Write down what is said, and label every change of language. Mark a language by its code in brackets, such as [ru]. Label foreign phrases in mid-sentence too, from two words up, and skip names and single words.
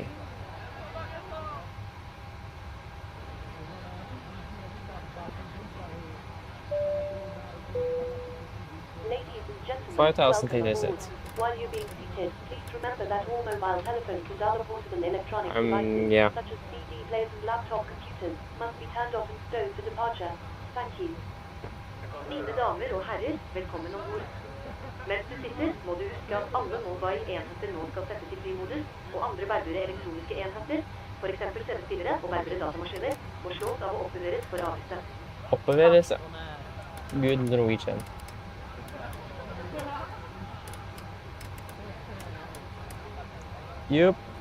[en] Ladies and gentlemen, 5,000 welcome is aboard. it? While you're being seated, please remember that all mobile telephones and other portable electronic devices, yeah. such as CD players and laptop computers, must be turned off and stowed for departure. Thank you. [no] Mine damer og herrer, velkommen ombord. Mens du sitter, må du huske at alle mobile-enheter nå skal settes i flymodus, og andre bærbare elektroniske enheter, for eksempel CD-spillere og bærbare datamaskiner, må slås av og oppbevares for avviste. Oppbevares, ja. [en] Good Norwegian. Yup.